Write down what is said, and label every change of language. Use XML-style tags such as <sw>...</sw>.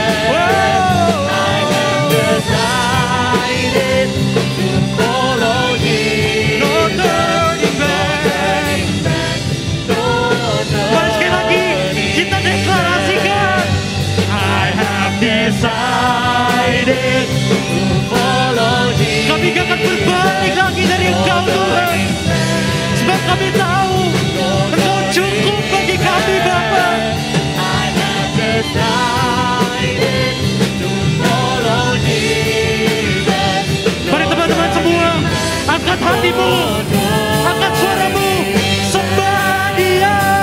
<en>Whoa. I have decided to follow Jesus. No turning back.</en> <id>Mari sekali lagi kita deklarasikan.</id> <en>I have decided to follow Jesus.</en> <id>Kami gak akan berbalik lagi dari Engkau Tuhan. Sebab kami tahu Engkau cukup bagi kami Bapa.</id> <en>I have decided to follow Jesus.</en> <id>Mari teman-teman semua, angkat hatimu, angkat suaramu, sembah Dia.</id>